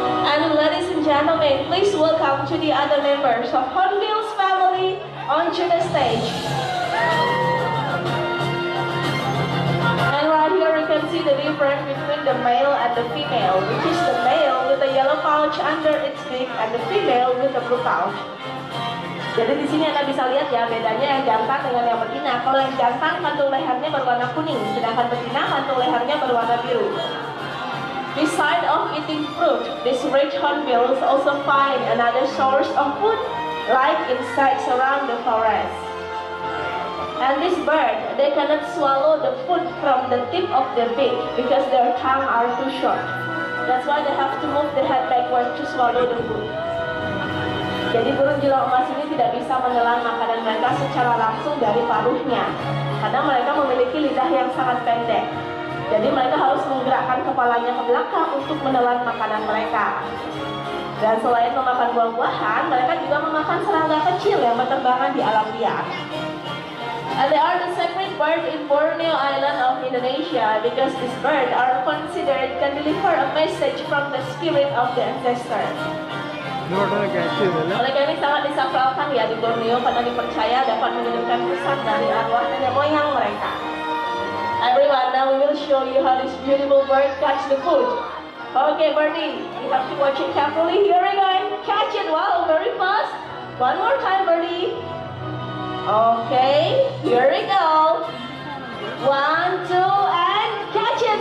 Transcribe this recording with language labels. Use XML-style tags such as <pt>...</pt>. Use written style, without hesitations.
<en>And ladies and gentlemen, please welcome to the other members of Hornbill's family onto the stage. And right here you can see the difference between the male and the female, which is the male with a yellow pouch under its beak and the female with a blue pouch.</en> <id>Jadi di sini Anda bisa lihat ya bedanya yang jantan dengan yang betina. Kalau yang jantan kantung lehernya berwarna kuning, sedangkan betina kantung lehernya berwarna biru.</id> <en>Besides of eating fruit, these red hornbills also find another source of food, like insects around the forest. And this bird, they cannot swallow the food from the tip of their beak because their tongue are too short. That's why they have to move the head backward to swallow the food.</en> <id>Jadi burung jelo emas ini tidak bisa menelan makanan mereka secara langsung dari paruhnya, karena mereka memiliki lidah yang sangat pendek. Jadi mereka harus menggerakkan kepalanya ke belakang untuk menelan makanan mereka. Dan selain memakan buah-buahan, mereka juga memakan serangga kecil yang berterbangan di alam liar.</id> <en>And they are the sacred bird in Borneo Island of Indonesia because this bird are considered can deliver a message from the spirit of the ancestor.</en> <id>Oleh karena ini sangat disakralkan ya di Borneo karena dipercaya dapat mengirimkan pesan dari arwah nenek moyang mereka.</id> <en>Everyone, now we will show you how this beautiful bird catch the food. Okay, birdie, you have to watch it carefully. Here we go, and catch it. Wow, very fast. One more time, birdie. Okay, here we go. 1, 2, and catch it.</en>